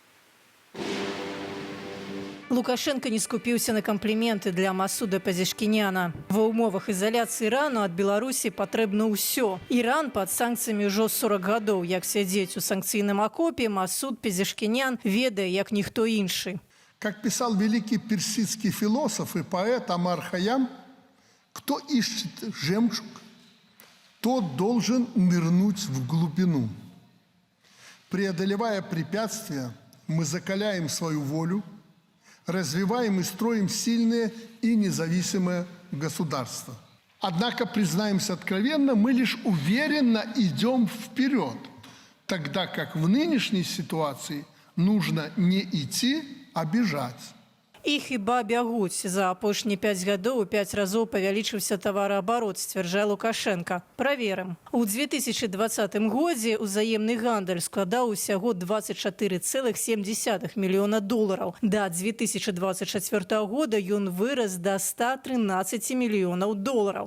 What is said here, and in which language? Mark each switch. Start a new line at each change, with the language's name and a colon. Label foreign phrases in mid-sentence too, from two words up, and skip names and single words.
Belarusian: Лукашенко не скупіўся на кампліменты для Масуда Пезешкіяна. Ва ўмовах ізаляцыі Ірану ад Беларусі патрэбна ўсё. Іран пад санкцыямі ўжо 40 гадоў, як сядзець у санкцыйным акопе, Масуд Пезешкіян ведае, як ніхто іншы.
Russian: Как писал великий персидский философ и поэт Амар Хайям, кто ищет жемчуг, тот должен нырнуть в глубину. Преодолевая препятствия, мы закаляем свою волю, развиваем и строим сильное и независимое государство. Однако, признаемся откровенно, мы лишь уверенно идем вперед, тогда как в нынешней ситуации нужно не идти, а бежать.
Belarusian: І хіба бягуць. За апошнія 5 гадоў у 5 разоў павялічыўся тавараабарот, сцвярджае Лукашенко. Праверым. У 2020 годзе ўзаемны гандаль складаў усяго 24,7 мільёна долараў. Да 2024 года ён вырас до 113 мільёнаў долараў.